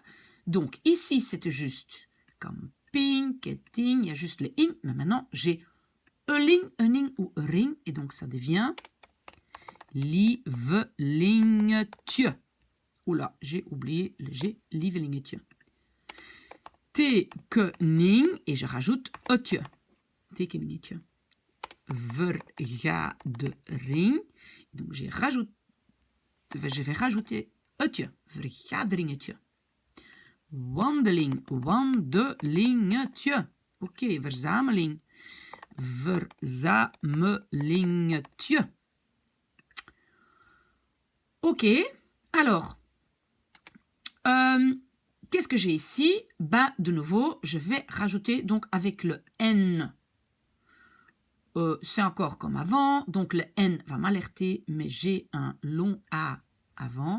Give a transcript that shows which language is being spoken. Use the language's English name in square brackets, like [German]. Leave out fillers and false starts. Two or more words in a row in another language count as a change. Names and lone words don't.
[French] Donc ici, c'était juste camping, ketting, il y a juste les ing. Mais maintenant, j'ai euling, euning ou euring. Et donc ça devient lievelingetje. Oula, j'ai oublié le G, lievelingetje. Tekening, et je rajoute eutje. [Dutch] Tekeningetje. Vergadering. [French] Donc je vais rajouter eutje. Vergaderingetje. [Dutch] Wandeling, wandelingetje. Ok, verzameling. Verzamelingetje. [French] Ok, alors, qu'est-ce que j'ai ici? Ben, de nouveau, je vais rajouter donc avec le N. C'est encore comme avant, donc le N va m'alerter, mais j'ai un long A avant.